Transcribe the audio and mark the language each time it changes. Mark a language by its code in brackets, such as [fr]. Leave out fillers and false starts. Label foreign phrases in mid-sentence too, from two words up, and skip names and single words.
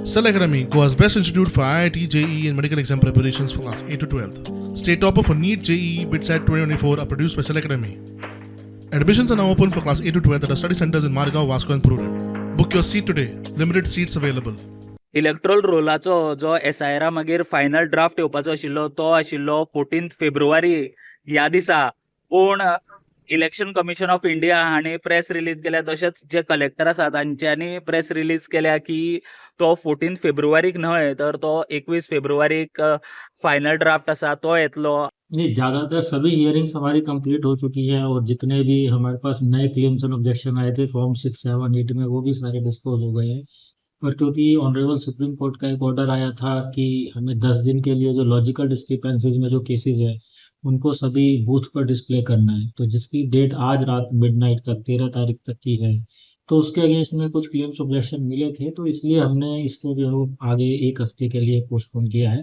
[en] Cell Academy, Goa's best institute for IIT, JEE and medical exam preparations for class 8 to 12th. State topper for NEET, JEE, BITSAT 2024 are produced by Cell Academy. Admissions are now open for class 8 to 12th at our study centers in Margao, Vasco and Purun. Book your seat today. Limited seats available. [kok] इलेक्ट्रोल रोलाचो जो एसआयरा मागीर [en] final draft [kok] येवपाचो आशिल्लो तो आशिल्लो 14 फेब्रुवारी ह्या दिसा. पूण इलेक्शन कमिशन ऑफ इंडिया हांणी [en] press release [kok] केल्या, तशेंच जे कलेक्टर आसा तांच्यांनी [en] press release [kok] केल्या की तो 14 फेब्रुवारीक न्हय तर तो 21 फेब्रुवारीक [en] final draft [kok] आसा तो येतलो. [hi] नहीं, ज़्यादातर सभी हियरिंग्स हमारी कंप्लीट हो चुकी है और जितने भी हमारे पास नए [en] claims and objection [hi] आए थे फॉर्म 6, 7, 8 में वो भी सारे डिस्पोज हो गए हैं. पर क्योंकि ऑनरेबल सुप्रीम कोर्ट का एक ऑर्डर आया था कि हमें 10 दिन के लिए जो [en] logical discrepancies [hi] में जो केसेस है उनको सभी बूथ पर डिस्प्ले करना है, तो जिसकी डेट आज रात मिडनाइट तक 13 तारीख तक की है, तो उसके अगेंस्ट में कुछ [en] claims objection [hi] मिले थे, तो इसलिए हमने इसको जो है आगे एक हफ्ते के लिए पोस्टपोन किया है.